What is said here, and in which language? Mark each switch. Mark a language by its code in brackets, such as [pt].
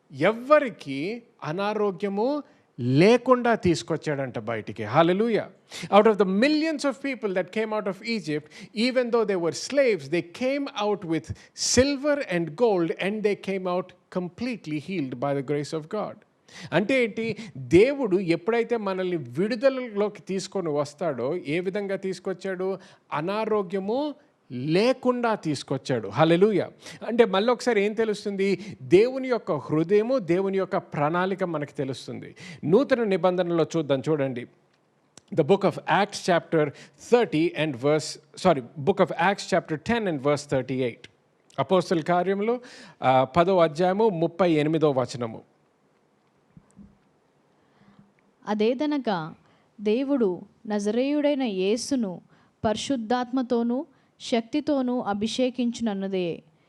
[te] ఎవ్వరికి అనారోగ్యము లేకుండా తీసుకొచ్చాడంట బయటికి. హల్లెలూయా. [en] Out of the millions of people that came out of Egypt, even though they were slaves, they came out with silver and gold, and they came out completely healed by the grace of God. [te] అంటే ఏంటి, దేవుడు ఎప్పుడైతే మనల్ని విడుదలలోకి తీసుకొని వస్తాడో ఏ విధంగా తీసుకొచ్చాడు, అనారోగ్యము లేకుండా తీసుకొచ్చాడు. హల్లెలూయా. అంటే మళ్ళీ ఒకసారి ఏం తెలుస్తుంది, దేవుని యొక్క హృదయము, దేవుని యొక్క ప్రణాళిక మనకు తెలుస్తుంది. నూతన నిబంధనలో చూద్దాం, చూడండి. [en] The book of Acts chapter 30 and book of Acts chapter 10 and verse 38. [te] అపోస్తల కార్యములు 10వ అధ్యాయము 38వ వచనము. అదేదనగా దేవుడు నజరేయుడైన యేసును పరిశుద్ధాత్మతోనూ శక్తితోనూ అభిషేకించునన్నదే.